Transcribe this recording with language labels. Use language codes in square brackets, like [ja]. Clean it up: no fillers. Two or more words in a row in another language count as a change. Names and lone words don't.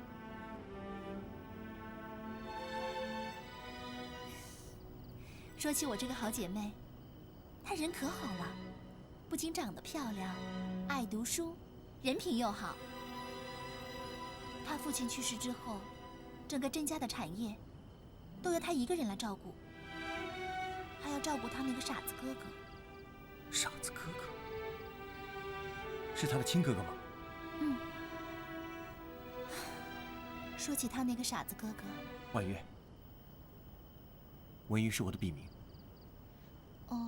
[zh] 說起我這個好姐妹，她人可好了，不僅長得漂亮，愛讀書，人品又好。她父親去世之後，整個甄家的產業都由她一個人來照顧，還要照顧她那個傻子哥哥。傻子哥哥？是他的親哥哥嗎？嗯。說起他那個傻子哥哥，婉月，文瑜是我的筆名。哦。